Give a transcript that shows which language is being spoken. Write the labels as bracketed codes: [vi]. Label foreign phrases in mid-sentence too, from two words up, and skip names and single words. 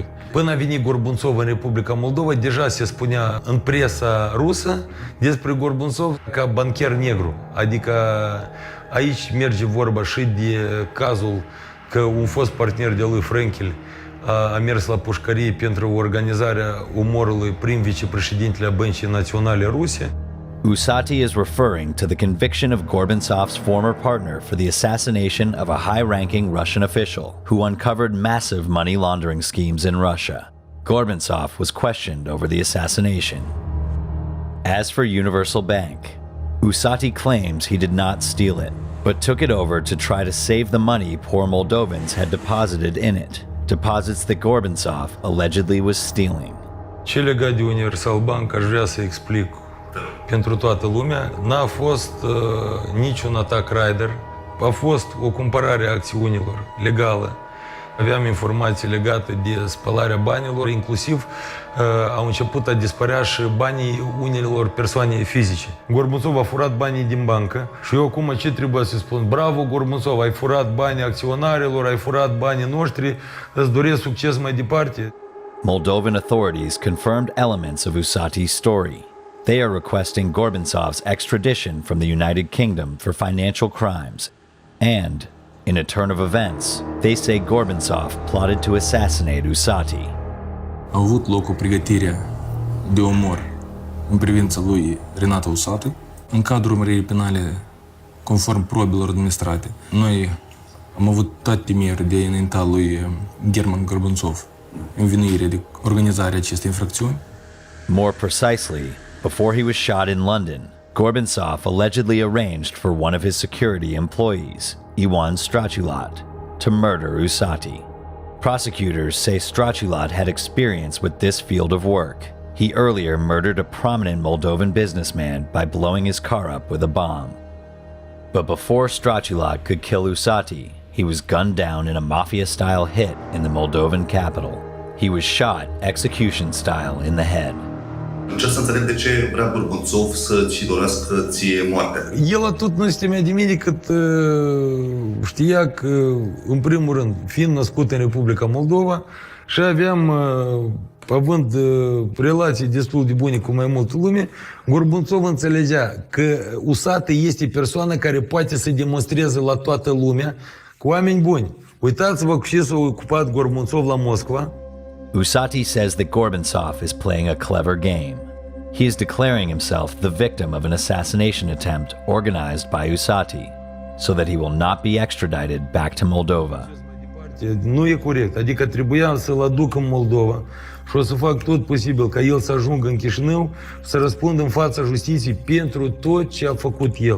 [ro] Până a venit Gorbatsov în Republica Moldova, deja se spunea în presa rusă despre Gorbatsov ca bancher negru. Adică aici merge vorba și de cazul că un fost partener de lui Frankel a mers la pușcărie pentru organizarea omorului prim vicepreședintele Băncii Naționale Ruse. [en] Usati is referring to the conviction of Gorbatsov's former partner for the assassination of a high-ranking Russian official who uncovered massive money laundering schemes in Russia. Gorbatsov was questioned over the assassination. As for Universal Bank, Usati claims he did not steal it, but took it over to try to save the money poor Moldovans had deposited in it, deposits that Gorbatsov allegedly was stealing. [ro] Ce legat de Universal Bank, aș vrea să explic pentru toată lumea, n-a fost niciun atac rider, a fost o cumpărare a acțiunilor legală. Aveam informații legate de spălarea banilor, inclusiv au început a dispărea și banii unelor persoane fizice. Gorbatsov a furat banii din bancă și eu acum ce trebuie să spun? Bravo, Gorbatsov, ai furat banii acționarilor, ai furat banii noștri, îți doresc succes mai departe. [en] Moldovan authorities confirmed elements of Usati's story. They are requesting Gorbatsov's extradition from the United Kingdom for financial crimes. And, in a turn of events, they say Gorbatsov plotted to assassinate Usati. [ro] A avut loc o pregătire de omor în privința lui Renata Usati. În cadrul urmăririi penale, conform probelor administrate, noi am avut toate temeri de a înainta lui German Gorbatsov învinuire de organizarea acestei infracțiuni. [en] More precisely, before he was shot in London, Gorbatsov allegedly arranged for one of his security employees, Iwan Strachulat, to murder Usati. Prosecutors say Strachulat had experience with this field of work. He earlier murdered a prominent Moldovan businessman by blowing his car up with a bomb. But before Strachulat could kill Usati, he was gunned down in a mafia-style hit in the Moldovan capital. He was shot execution-style in the head. [ro] Încerc să înțeleg de ce vrea Gorbachev să-ți dorească ție moartea. El atât nu se temea de mine cât știa că, în primul rând, fiind născut în Republica Moldova și aveam, având relații destul de bune cu mai multă lume, Gorbachev înțelegea că Usati este persoana care poate să demonstreze la toată lumea cu oameni buni. Uitați-vă cu ce s-a ocupat Gorbachev la Moscova. [en] Usati says that Gorbachev is playing a clever game. He is declaring himself the victim of an assassination attempt organized by Usati, so that he will not be extradited back to Moldova. [ro] Nu e corect, adică trebuia să-l aduc în Moldova și o să fac tot posibil ca el să ajungă în Chișinău să răspundă în fața justiției pentru tot ce a făcut el.